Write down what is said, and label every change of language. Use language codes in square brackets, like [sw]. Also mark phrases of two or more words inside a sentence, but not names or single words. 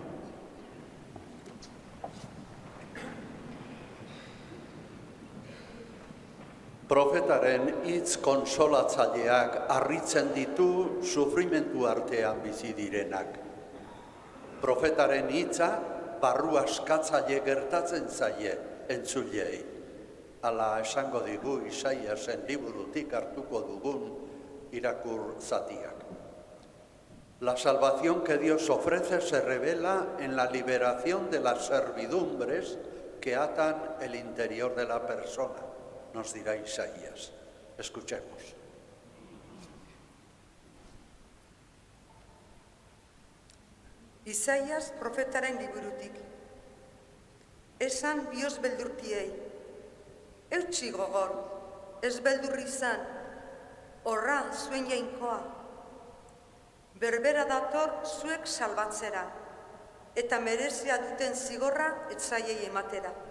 [eu] Profetaren hitz konsolatzaileak harritzen ditu sufrimentu artean bizi direnak. Profetaren hitza barru askatzaile gertatzen zaie entzulei. Hala esango digu Isaiasen liburutik hartuko dugun irakur zatiak. [es] La salvación que Dios ofrece se revela en la liberación de las servidumbres que atan el interior de la persona, nos dirá Isaías. Escuchemos. [eu] Isaías profetaren liburutik. Esan bihotz beldurtiei, eutsi gogor, ez beldur izan, horra zuen jainkoa. Berbera dator zuek salbatzera, eta merezia duten zigorra etzaiei ematera.